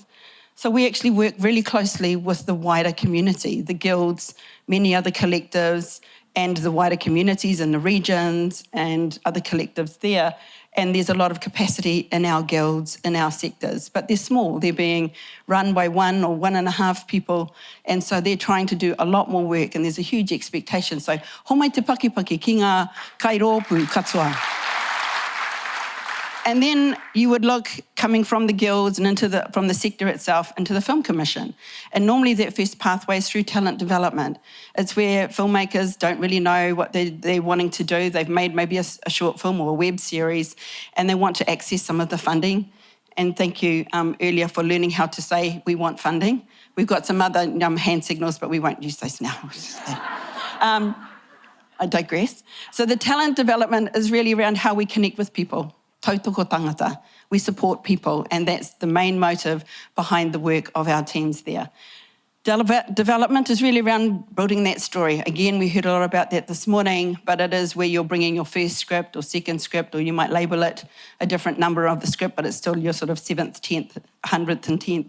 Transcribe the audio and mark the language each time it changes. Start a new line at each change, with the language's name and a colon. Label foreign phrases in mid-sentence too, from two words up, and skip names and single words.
English: So we actually work really closely with the wider community, the guilds, many other collectives, and the wider communities in the regions and other collectives there. And there's a lot of capacity in our guilds, in our sectors, but they're small. They're being run by 1 or 1.5 people, and so they're trying to do a lot more work, and there's a huge expectation. So,
Māori: homai te pakipaki ki ngā kairopu katoa.
English: And then you would look, coming from the guilds and from the sector itself, into the Film Commission. And normally that first pathway is through talent development. It's where filmmakers don't really know what they're wanting to do. They've made maybe a short film or a web series, and they want to access some of the funding. And thank you earlier for learning how to say we want funding. We've got some other hand signals, but we won't use those now. I digress. So the talent development is really around how we connect with people.
Māori: Tautoko tangata.
English: We support people, and that's the main motive behind the work of our teams there. Development is really around building that story. Again, we heard a lot about that this morning, but it is where you're bringing your first script or second script, or you might label it a different number of the script, but it's still your sort of 7th, 10th, 100th and 10th.